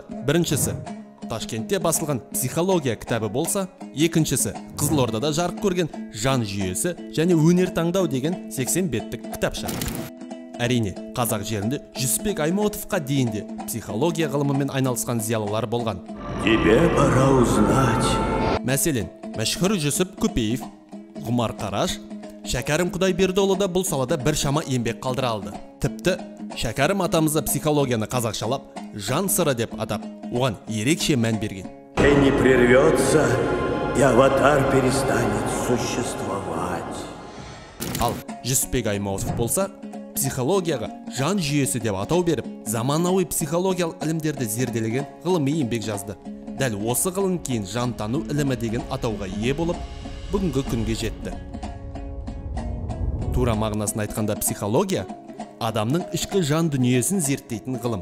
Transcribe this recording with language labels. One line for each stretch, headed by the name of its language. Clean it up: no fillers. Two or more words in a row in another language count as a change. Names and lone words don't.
Kazakh: Біріншісі Ташкентте басылған психология кітабы болса, екіншісі Қызылордада жарық көрген жан жүйесі және өнер таңдау деген 80 беттік кітапша. Әрине, қазақ жерінде Жүсіпбек Аймауытовқа дейінде психология ғылымымен айналысқан зиялылар болған.
Russian: Тебе пора узнать.
Kazakh: Мәселен, мәшһүр Жүсіп Көпеев, Ғұмар Қараш, Шәкәрім Құдайбердіұлы да бұл салада бір шама еңбек қалдыра алды. Тіпті Шәкәрім атамызды психологияны қазақшалап, жан сыры деп атап, оған ерекше мән берген.
Russian: Не прервется, и аватар перестанет существовать.
Kazakh: Ал Жүсіпбек Аймауытов болса, психологияға жан жүйесі деп атау беріп, заманауи психологиялық ілімдерді зерделеген ғылыми еңбек жазды. Дәл осы ғылым кейін жантану ілімі деген атауға ие болып, бүгінгі күнге жетті. Тура мағынасын айтқанда психология адамның ішкі жан дүниесін зерттейтін ғылым.